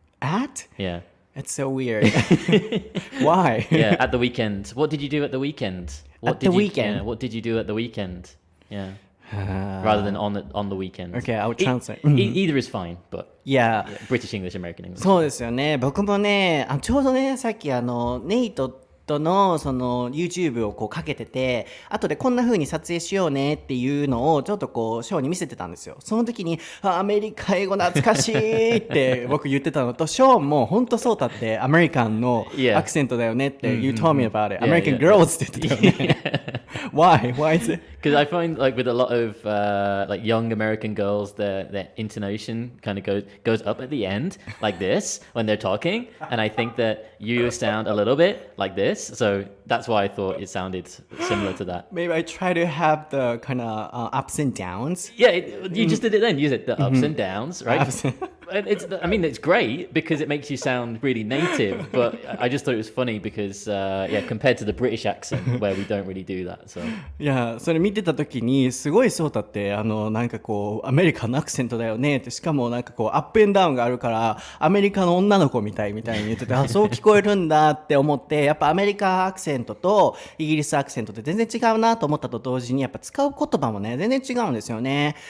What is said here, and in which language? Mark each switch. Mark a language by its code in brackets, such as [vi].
[en] At? Yeah. It's so weird. Why? Yeah, at the weekend. What did you do at the weekend? What did you do at the weekend? Yeah. Rather than on the weekend. Okay, I'll translate. Either is fine, but Yeah. British English, American English. [ja] そうですよね。僕もね、ちょうどね、さっきネイトとのその YouTube をこうかけてて、後でこんな風に撮影しようねっていうのをちょっとこうショーに見せてたんですよ。その時にアメリカ英語懐かしいって僕言ってたのと、ショーンも本当そうだってアメリカンのアクセントだよねって、 [en] You told me about it. American girls [ja] って言ってたよね。 [en] Why? Why is it? Because I find like with a lot of like young American girls, their intonation kind of goes up at the end like this when they're talking, and I think that you sound a little bit like this, so that's why I thought it sounded similar to that. Maybe I try to have the kind of ups and downs. Yeah, you just did it then. Use it, the ups and downs, right? And it's great because it makes you sound really native, but I just thought it was funny because, compared to the British accent where we don't really do that. So [ja] いや、それ見てた時にすごいそうだって、なんかこうアメリカのアクセントだよねって、しかもなんかこうアップエンダウンがあるからアメリカの女の子みたいに言ってて、そう聞こえるんだって思って、やっぱアメリカアクセントとイギリスアクセントって全然違うなと思ったと同時に、やっぱ使う言葉もね全然違うんですよね。